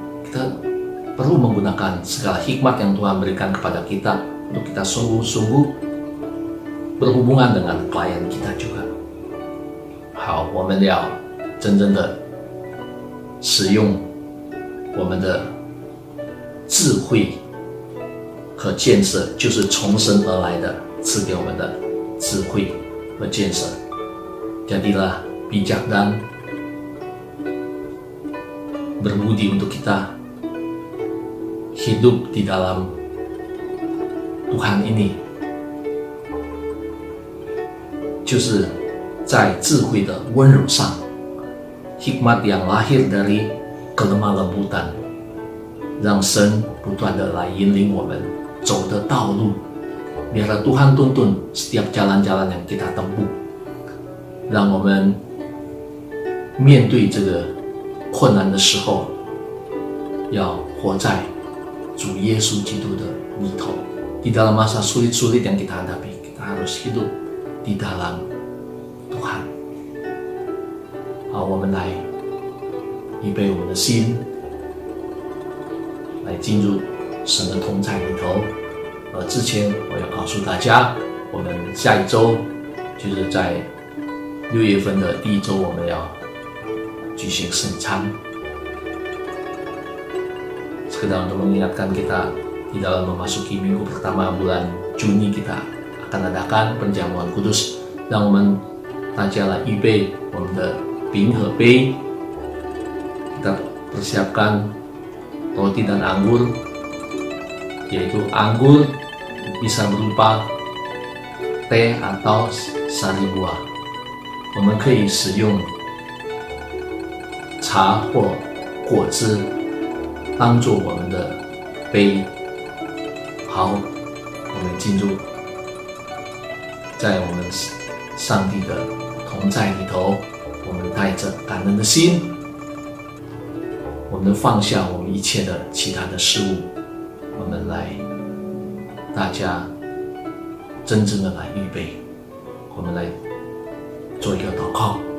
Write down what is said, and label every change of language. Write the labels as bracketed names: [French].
[Indonesian] Kita perlu menggunakan segala hikmat yang Tuhan berikan kepada kita untuk kita sungguh-sungguh berhubungan dengan klien kita juga。 [Chinese] 好，我们要真正的使用我们的智慧和建设，就是从神而来的赐给我们的智慧和建设。 [Indonesian] Jadilah bijak dan berbudi untuk kita hidup di dalam Tuhan ini， [Chinese] 就是在智慧的温柔上， [Indonesian] hikmat yang lahir dari kelemah lembutan， [Chinese] 让神不断的来引领我们走的道路。 [Indonesian] Biarlah Tuhan tuntun setiap jalan-jalan yang kita tempuh， [Chinese] 让我们面对这个困难的时候，要活在主耶稣基督的里头。 [Indonesian] Di dalam masa sulit-sulit yang kita hadapi， kita harus hidup di dalam Tuhan。 [Chinese] 好，我们来预备我们的心，来进入神的同在里头。之前我要告诉大家，我们下一周就是在6月份的第1周，我们要举行圣餐。 [Indonesian] Sekedar untuk mengingatkan kita di dalam memasuki minggu pertama bulan Juni, kita akan adakan perjamuan kudus， [Chinese] 让我们大家来预备我们的饼和杯。 [Indonesian] kita persiapkan roti dan anggur， yaitu anggur bisa berupa teh atau sari buah， [Chinese] 我们可以使用茶或果汁当做我们的杯。好，我们进入在我们上帝的同在里头，我们带着感恩的心，我们放下我们一切的其他的事物，我们来大家真正的来预备，我们来做一个祷告。